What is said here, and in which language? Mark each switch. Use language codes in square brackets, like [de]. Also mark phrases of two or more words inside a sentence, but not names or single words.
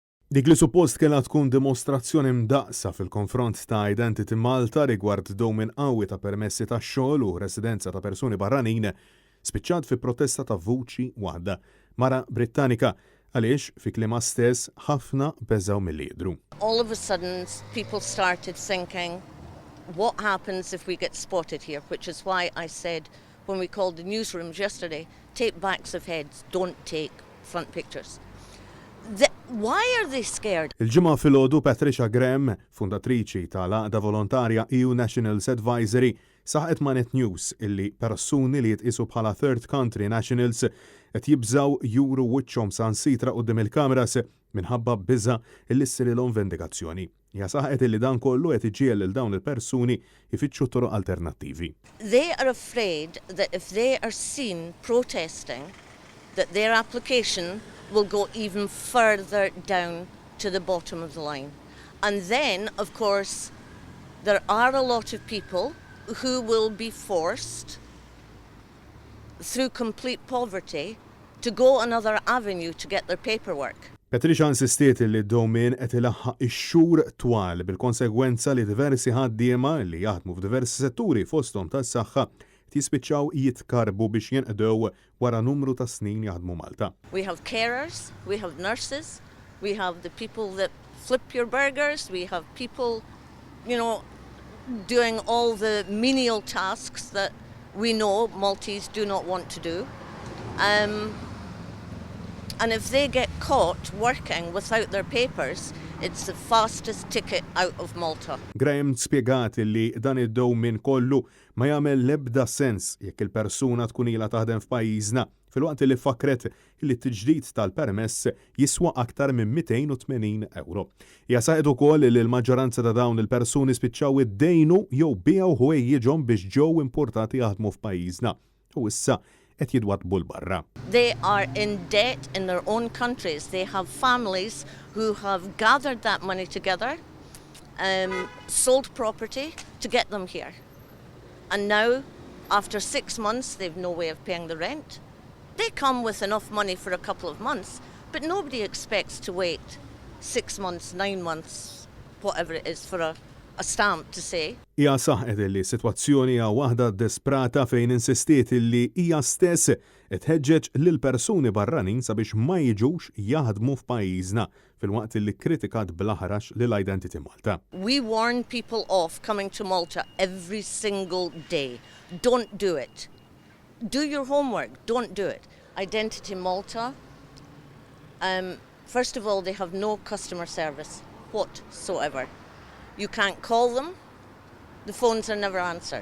[mt] Dik li suppost kellha tkun dimostrazzjoni mdaqqsa fil-konfront ta' Identity Malta rigward dewmien qawwi ta' permessi tax-xogħol u residenza ta' persuni barranin spiċċat fi protesta ta' vuċi waħda mara Brittanika għaliex fi kliemha stess ħafna beżgħu milli jidhru. [en] All of a sudden people started thinking what happens if we get spotted here, which is why I said when we called the newsrooms yesterday, take backs of heads, don't take front pictures. Why are they scared? [mt] Il-ġimgħa filgħodu Patricia Graham, fundatriċi tal-għaqda volontarja EU Nationals Advisory, saħqet ma' Net News illi persuni li jitqisu bħala [en] third country nationals [mt] qed jibżgħu juru wiċċhom sansitra quddiem il-kameras minħabba biża' illi ssirilhom vendikazzjoni. Hija saħqet illi dan kollu qed iġiel lil dawn il-persuni jfittxu toroq alternattivi. [en] They are afraid that if they are seen protesting, that their application will go even further down to the bottom of the line. And then, of course, there are a lot of people who will be forced, through complete poverty, to go another avenue to get their paperwork. [mt] Patricia insistiet li d-dewmien qed ilaħħaq ix-xhur twal bil-konsegwenza li diversi ħaddiema li jaħdmu f'diversi setturi fosthom tas-saħħa jispiċċaw jitkarbu biex jinqdew wara numru ta' snin jaħdmu Malta. [en] We have carers, we have nurses, we have the people that flip your burgers, we have people, doing all the menial tasks that we know Maltese do not want to do. And if they get caught working without their papers, it's the fastest ticket out of Malta. [mt] Graham spjegat li dan id-dewmien kollu ma jagħmel l-ebda sens jekk il-persuna tkun ilha taħdem f'pajjiżna filwaqt li fakret li t-tiġdid tal-permess jiswa aktar minn 280 euro. Hija saħqet ukoll li l-maġġoranza ta' dawn il-persuni spiċċaw iddejnu jew biegħu ħwejjieġhom biex ġew importati jaħdmu f'pajjiżna. U issa qed jidwadbu l-barra. [en] They are in debt in their own countries. They have families who have gathered that money together, sold property to get them here. And now, after 6 months, they've no way of paying the rent. They come with enough money for a couple of months, but nobody expects to wait 6 months, 9 months, whatever it is, for a stamp to say. [mt] Hija saħqet li sitwazzjoni hija waħda desperata fejn insistiet li hija stess tħeġġeġ lil persuni barranin sabiex ma jiġux jaħdmu f'pajjiżna filwaqt li kritikat bl-aħrax lil Identity Malta. [en] We warn people off coming to Malta every single day. Don't do it. Do your homework. Don't do it. Identity Malta, first of all, they have no customer service whatsoever. You can't call them, the phones are never answered.